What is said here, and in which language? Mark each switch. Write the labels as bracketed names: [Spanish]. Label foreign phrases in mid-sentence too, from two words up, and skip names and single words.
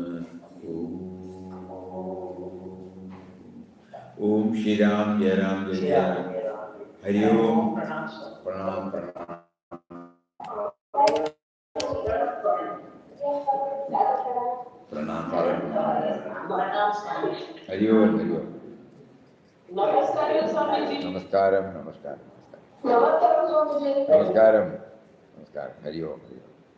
[Hindi] ॐ श्री राम, जय राम, जय जय राम. हरि ॐ। प्रणाम, प्रणाम. प्रणाम, प्रणाम. हरि ॐ, हरि ॐ. [Telugu] నమస్కారం, స్వామీజీ. నమస్కారం, నమస్కారం. నమస్కారం, స్వామీజీ. నమస్కారం, నమస్కారం. [Hindi] हरि ॐ.